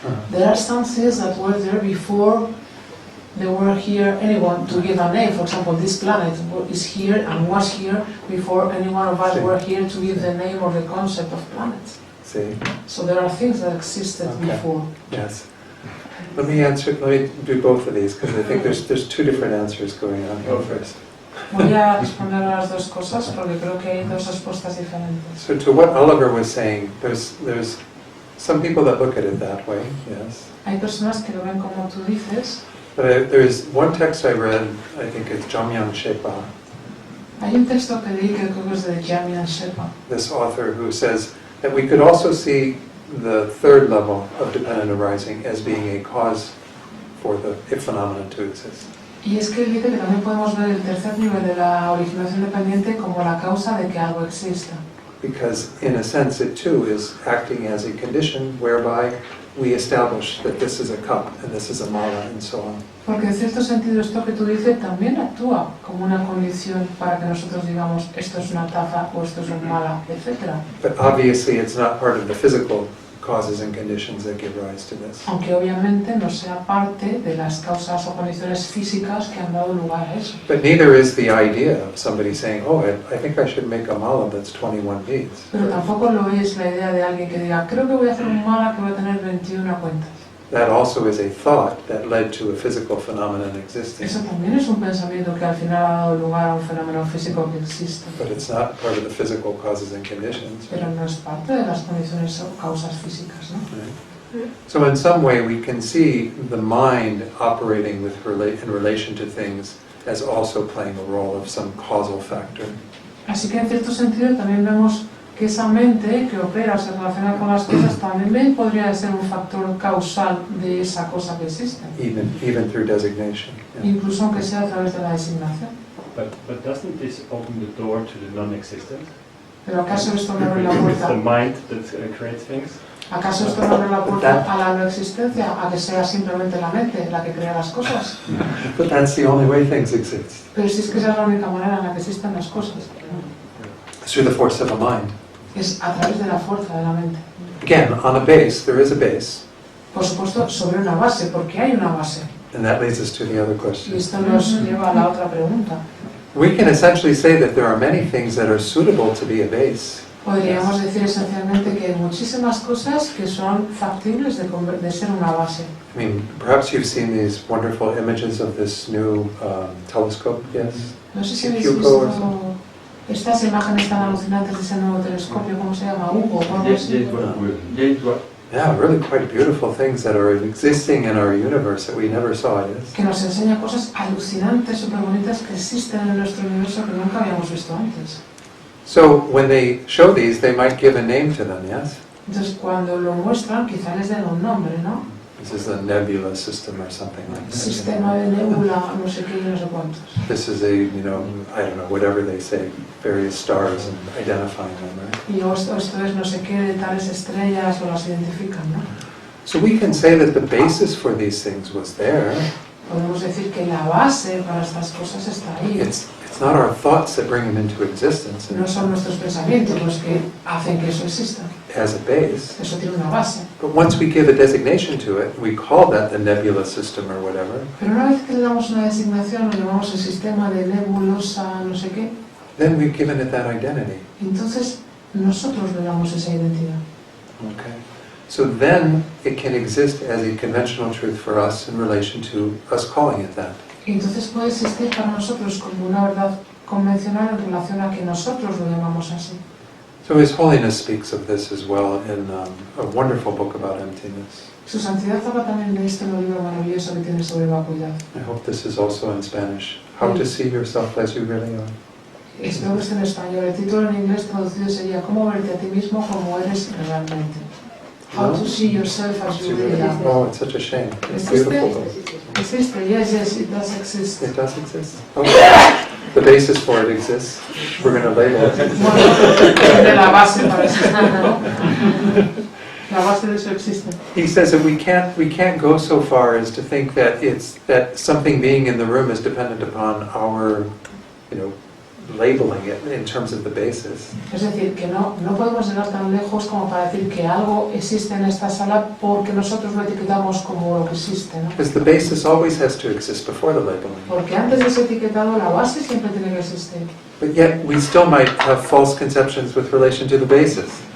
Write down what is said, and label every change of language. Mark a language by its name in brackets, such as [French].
[English] There are some things that were there before they were here, anyone to give a name. For example, this planet is here and was here before any one of us were here to give the name or the concept of planets. See? So there are things that existed before. Yes. Let me do both of these, because I think there's two different answers going on here first. [Spanish] Voy a responder a las dos cosas porque creo que hay dos respuestas diferentes. [English] So to what Oliver was saying, there's some people that look at it that way, yes. [Spanish] Hay personas que lo ven como tú dices. [English] But there's one text I read, I think it's Jamyang Shepa, [Spanish] Hay un texto que leí que creo que es de Jamyang Shepa, [English] this author, who says that we could also see the third level of dependent arising as being a cause for the phenomenon to exist. [Spanish] y es que él dice que también podemos ver el tercer nivel de la originación dependiente como la causa de que algo exista. [English] Because in a sense it too is acting as a condition whereby we establish that this is a cup and this is a mala and so on. [Spanish] Porque en cierto sentido esto que tú dices también actúa como una condición para que nosotros digamos esto es una taza o esto es un mala, etc. [English] But obviously it's not part of the physical causes and conditions that give rise to this. [Spanish] Aunque obviamente no sea parte de las causas o condiciones físicas que han dado lugar a eso. [English] But neither is the idea of somebody saying, oh, I think I should make a mala that's 21 beads. [Spanish] Pero tampoco lo es la idea de alguien que diga creo que voy a hacer un mala que va a tener 21 cuentas. [English] That also is a thought that led to a physical phenomenon existing. [Spanish] Eso también es un pensamiento que al final ha dado lugar a un fenómeno físico que existe. [English] But it's not part of the physical causes and conditions. [Spanish] Pero no es parte de las condiciones o causas físicas, ¿no? [English] Right? So in some way we can see the mind operating with in relation to things as also playing a role of some causal factor. [Spanish] Así que en cierto sentido también vemos que esa mente que opera o se relaciona con las cosas también podría ser un factor causal de esa cosa que existe. [English] Even through designation. Yeah. [Spanish] Incluso aunque sea a través de la designación. [English] But doesn't this open the door to the non-existent? [Spanish] Pero ¿acaso esto no abre la [English] It's [Spanish] puerta? [English] the mind that creates things. [Spanish] ¿Acaso esto no abre la puerta a la no existencia? A que sea simplemente la mente la que crea las cosas. [English] But that's the only way things exist. [Spanish] Pero si es que esa es la única manera en la que existen las cosas. [English] It's through the force of a mind. [Spanish] Es a través de la fuerza de la mente. [English] Again, on a base, there is a base. [Spanish] Por supuesto, sobre una base, porque hay una base. [English] And that leads us to the other [Spanish] Y [English] question. [Spanish] esto nos lleva a la otra pregunta. [English] We can essentially say that there are many things that are suitable to be a base. [Spanish] Podríamos decir esencialmente que hay muchísimas cosas que son factibles de ser una base. [English] I mean, perhaps you've seen these wonderful images of this new telescope, yes? [Spanish] No sé si habéis [English] Hugo or [Spanish] visto estas imágenes tan alucinantes de ese nuevo telescopio, ¿cómo se llama? Hugo, o algo así. [English] Yeah, really quite beautiful things that are existing in our universe that we never saw, yes? [Spanish] Que nos enseña cosas alucinantes, súper bonitas que existen en nuestro universo que nunca habíamos visto antes. [English] So when they show these, they might give a name to them, yes? [Spanish] Entonces, cuando lo muestran, quizá les den un nombre, ¿no? [English] This is a nebula system or something like that. [Spanish] Sistema de nebula, no sé qué y no sé cuántos. [English] This is a, I don't know, whatever they say, various stars and identifying them, right? [Spanish] Y esto es no sé qué de tales estrellas o las identifican, ¿no? [English] So we can say that the basis for these things was there. [Spanish] Podemos decir que la base para estas cosas está ahí. [English] It's not our thoughts that bring them into existence [Spanish] No son nuestros pensamientos los que hacen que eso exista. [English] as a base. [Spanish] Eso tiene una base. [English] But once we give a designation to it, we call that the nebula system or whatever, [Spanish] Pero una vez que le damos una designación, lo llamamos el sistema de nebulosa, no sé qué, [English] then we've given it that identity. [Spanish] entonces nosotros le damos esa identidad. [English] Okay. So then it can exist as a conventional truth for us in relation to us calling it that. [Spanish] Entonces puede existir para nosotros como una verdad convencional en relación a que nosotros lo llamamos así. [English] So His Holiness speaks of this as well in a wonderful book about emptiness. [Spanish] Su santidad habla también de este libro maravilloso que tiene sobre vacuidad. [English] I hope this is also in Spanish. How to see yourself as you really are. [Spanish] Espero que esté en español. El título en inglés traducido sería ¿Cómo verte a ti mismo como eres realmente? [English] How to see yourself as you really are. Oh, it's such a shame. It's [Spanish] ¿Existe? [English] beautiful. Existe, yes, it does exist. It does exist. Okay. The basis for it exists. We're going to label it. [Spanish] Bueno, tiene la base para existir, ¿no? La base de eso existe. [English] He says that we can't go so far as to think that that something being in the room is dependent upon our, labeling it in terms of the basis. [Spanish] Es decir, que no podemos llegar tan lejos como para decir que algo existe en esta sala porque nosotros lo etiquetamos como lo que existe, ¿no? [English] Because the basis always has to exist before the labeling. [Spanish] Porque antes de ese etiquetado la base siempre tiene que existir. [English] But yet we still might have false conceptions with relation to the basis.